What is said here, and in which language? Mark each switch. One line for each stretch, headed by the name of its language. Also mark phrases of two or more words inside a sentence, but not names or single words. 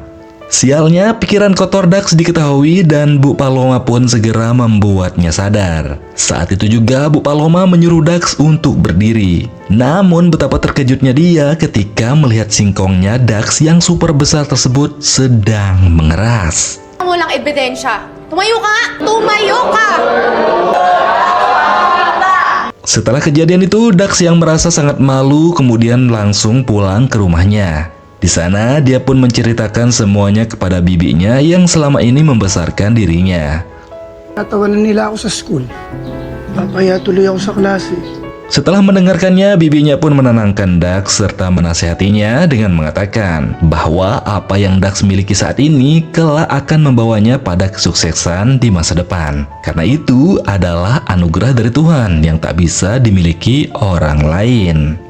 Indonesian: Sialnya, pikiran kotor Dax diketahui dan Bu Paloma pun segera membuatnya sadar. Saat itu juga Bu Paloma menyuruh Dax untuk berdiri. Namun betapa terkejutnya dia ketika melihat singkongnya Dax yang super besar tersebut sedang mengeras.
Filipino: Walang ebidensya. Tumayo ka nga! Tumayo ka!
Indonesian: Setelah kejadian itu, Dax yang merasa sangat malu kemudian langsung pulang ke rumahnya. Di sana, dia pun menceritakan semuanya kepada bibinya yang selama ini membesarkan dirinya.
Filipino: Tatawanan nila ako sa school. Papaya tuloy ako sa klase.
Indonesian: Setelah mendengarkannya, bibinya pun menenangkan Dax serta menasihatinya dengan mengatakan bahwa apa yang Dax miliki saat ini kelak akan membawanya pada kesuksesan di masa depan. Karena itu adalah anugerah dari Tuhan yang tak bisa dimiliki orang lain.